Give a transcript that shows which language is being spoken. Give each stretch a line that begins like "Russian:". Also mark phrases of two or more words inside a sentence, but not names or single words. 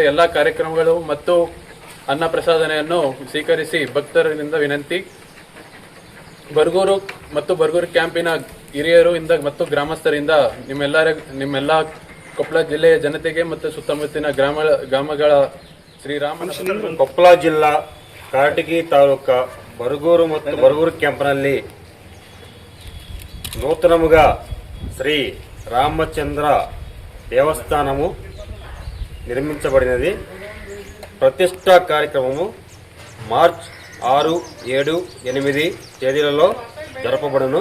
Kannada: ಎಲ್ಲ ಕಾರ್ಯಕ್ರಮಗಳು ಮತ್ತು ಅನ್ನ ಪ್ರಸಾದನೆಯನ್ನು ಸ್ವೀಕರಿಸಿ ಭಕ್ತರಿಂದ ವಿನಂತಿ, ಬರಗೂರು ಮತ್ತು ಬರಗೂರು ಕ್ಯಾಂಪಿನ ಹಿರಿಯರು ಮತ್ತು ಗ್ರಾಮಸ್ಥರಿಂದ ನಿಮ್ಮೆಲ್ಲ ಕೊಪ್ಪಳ ಜಿಲ್ಲೆಯ ಜನತೆಗೆ ಮತ್ತು ಸುತ್ತಮುತ್ತಲಿನ ಗ್ರಾಮಗಳ ಶ್ರೀರಾಮನ ಕೊಪ್ಪಳ ಜಿಲ್ಲಾ ಕಾರಟಗಿ ತಾಲೂಕ ಬರಗೂರು ಮತ್ತು ಬರಗೂರು ಕ್ಯಾಂಪ್ನಲ್ಲಿ
Telugu: నూతనముగా శ్రీ రామచంద్ర దేవస్థానము నిర్మించబడినది. ప్రతిష్టా కార్యక్రమము మార్చ్ 6, 7, 8 తేదీలలో జరపబడును.